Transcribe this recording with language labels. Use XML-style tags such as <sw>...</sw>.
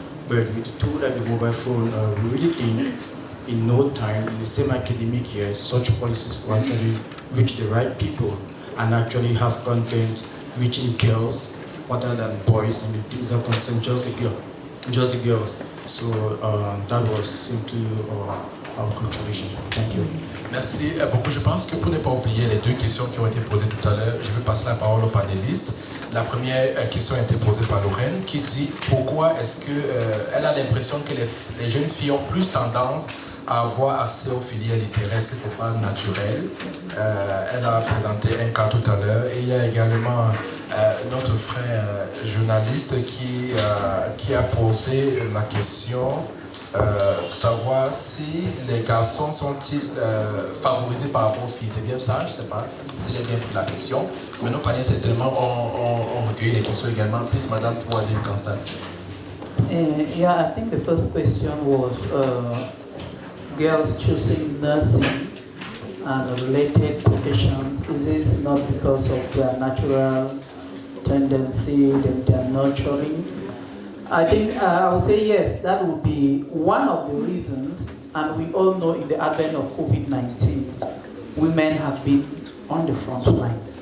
<en>But with the tool like the mobile phone, we really think in no time, in the same academic year, such policies will actually reach the right people and actually have content reaching girls rather than boys, and the things that concern just the girls. So that was simply our contribution. Thank you.</en> <fr>Merci beaucoup. Je pense que pour ne pas oublier les deux questions qui ont été posées tout à l'heure, je vais passer la parole aux panélistes. La première question a été posée par Lorraine qui dit pourquoi est-ce qu'elle a l'impression que les jeunes filles ont plus tendance à avoir accès aux filières littéraires. Est-ce que ce n'est pas naturel? Elle a présenté un cas tout à l'heure. Et il y a également notre frère journaliste qui a posé la question savoir si les garçons sont-ils favorisés par rapport aux filles. C'est bien ça? Je ne sais pas si j'ai bien pris la question. Mais nos paniers certainement ont recueilli les questions également.</fr> <en>Please, Madame Troisième Constantine. Yeah, I think the first question was girls choosing nursing and related professions. Is this not because of their natural tendency, that they are nurturing? I think I would say yes, that would be one of the reasons, and we all know in the advent of COVID-19, women have been on the front line.</en>